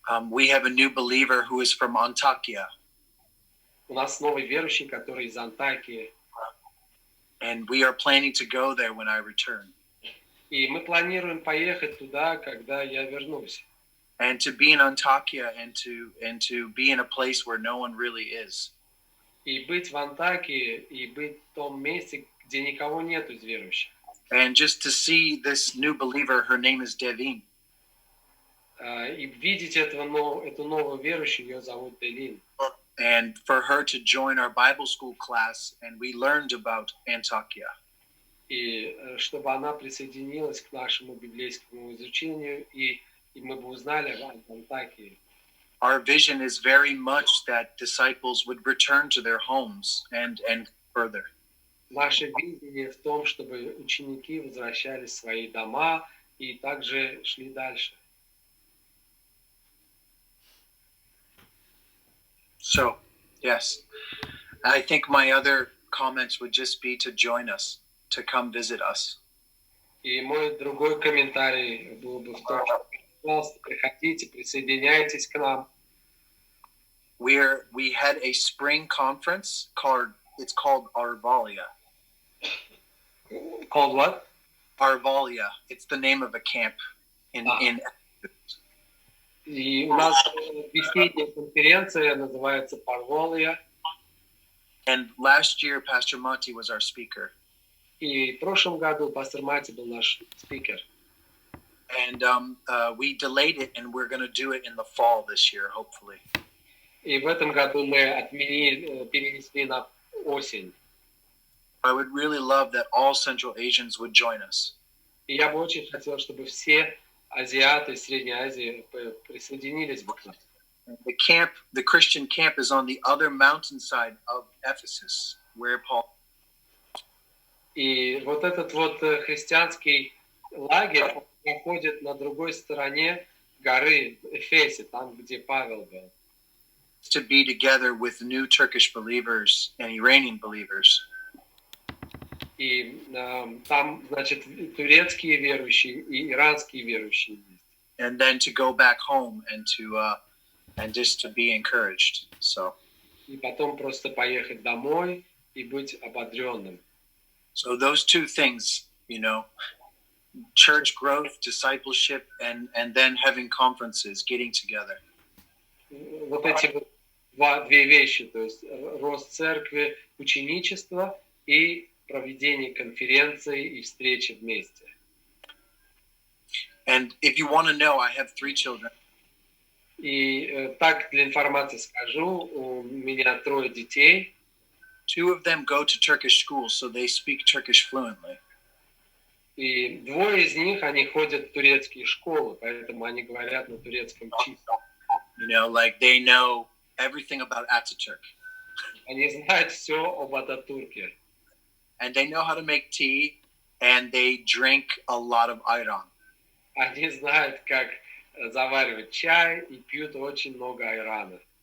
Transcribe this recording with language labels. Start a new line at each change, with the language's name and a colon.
English: We have a new believer who is from Antakya.
Russian: У нас новый верующий, который из Антакии.
English: And we are planning to go there when I return.
Russian: И мы планируем поехать туда, когда я вернусь.
English: And to be in Antakya and to be in a place where no one really is.
Russian: И быть в Антакии, и быть в том месте, где никого нет из верующих.
English: And just to see this new believer, her name is Devin.
Russian: И видеть эту новую верующую, ее зовут Делин.
English: And for her to join our Bible school class, and we learned about Antakya.
Russian: И чтобы она присоединилась к нашему библейскому изучению, и мы бы узнали об Антакии.
English: our vision is very much that disciples would return to their homes and further.
Russian: Наше видение в том, чтобы ученики возвращались в свои дома и также шли дальше.
English: So, yes, I think my other comments would just be to join us, to come visit us.
Russian: И мой другой комментарий был бы в том, что, пожалуйста, приходите, присоединяйтесь к нам.
English: We had a spring conference called Arvalia. Called what? Arvalia. It's the name of a camp in
Russian: И у нас весенняя конференция называется Парволия.
English: And last year, Pastor Monty was our speaker.
Russian: И в прошлом году пастор Мати был наш спикер.
English: And we delayed it, and we're going to do it in the fall this year, hopefully.
Russian: И в этом году мы перенесли на осень.
English: I would really love that all Central Asians would join us.
Russian: И я бы очень хотел, чтобы все азиаты Средней Азии присоединились бы к нам.
English: The Christian camp is on the other mountainside of Ephesus, where Paul.
Russian: И вот этот вот христианский лагерь находится на другой стороне горы Эфесе, там, где Павел был.
English: To be together with new Turkish believers and Iranian believers.
Russian: И там, значит, турецкие верующие и иранские верующие есть.
English: And then to go back home and just to be encouraged. So.
Russian: И потом просто поехать домой и быть ободренным.
English: So those two things, church growth, discipleship, and then having conferences, getting together.
Russian: Вот эти вот две вещи, то есть рост церкви, ученичество и проведение конференций и встречи вместе.
English: And if you want to know, I have 3 children.
Russian: И так для информации скажу, у меня 3 детей.
English: 2 of them go to Turkish schools, so they speak Turkish fluently.
Russian: И 2 из них, они ходят в турецкие школы, поэтому они говорят на турецком чисто.
English: Like they know everything about Ataturk.
Russian: Они знают все об Ататурке.
English: And they know how to make tea, and they drink a lot of ayran.
Russian: Они знают, как заваривать чай и пьют очень много айрана.